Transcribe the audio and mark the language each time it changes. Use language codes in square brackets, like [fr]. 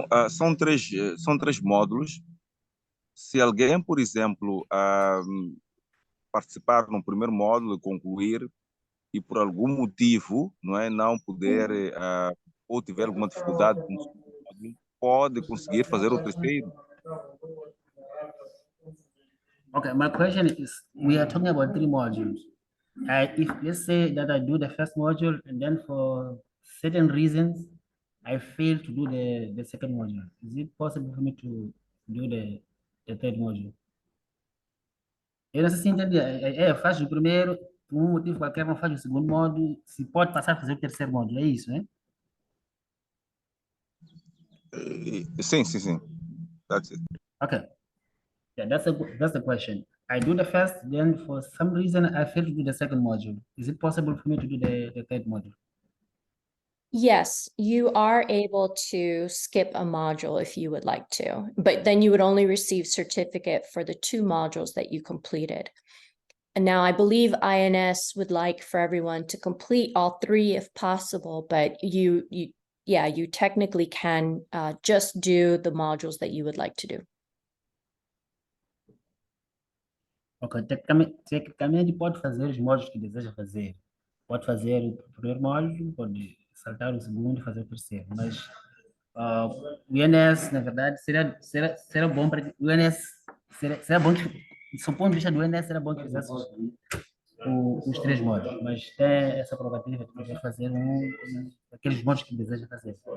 [pt] São três módulos. Se alguém, por exemplo, participar no primeiro módulo e concluir, e por algum motivo não puder, ou tiver alguma dificuldade, pode conseguir fazer o terceiro. [en] Okay, my question is, we are talking about 3 modules. If let's say that I do the first module and then for certain reasons, I fail to do the second module. Is it possible for me to do the third module? [pt] Eu não sei se entendi. Faz o primeiro, por um motivo qualquer, não faz o segundo módulo, se pode passar a fazer o terceiro módulo, é isso, né? Sim. [en] That's it. Okay. Yeah, that's the question. I do the first, then for some reason I fail to do the second module. Is it possible for me to do the third module? Yes, you are able to skip a module if you would like to, but then you would only receive certificate for the 2 modules that you completed. And now I believe INS would like for everyone to complete all 3 if possible, but you technically can just do the modules that you would like to do. [pt] Ok, tecnicamente pode fazer os módulos que deseja fazer. Pode fazer o primeiro módulo, pode saltar o segundo e fazer o terceiro. Mas o INS, na verdade, será bom para o INS, será bom que, do ponto de vista do INS, será bom que fizesse os 3 módulos, mas tem essa prerrogativa de poder fazer aqueles módulos que deseja fazer.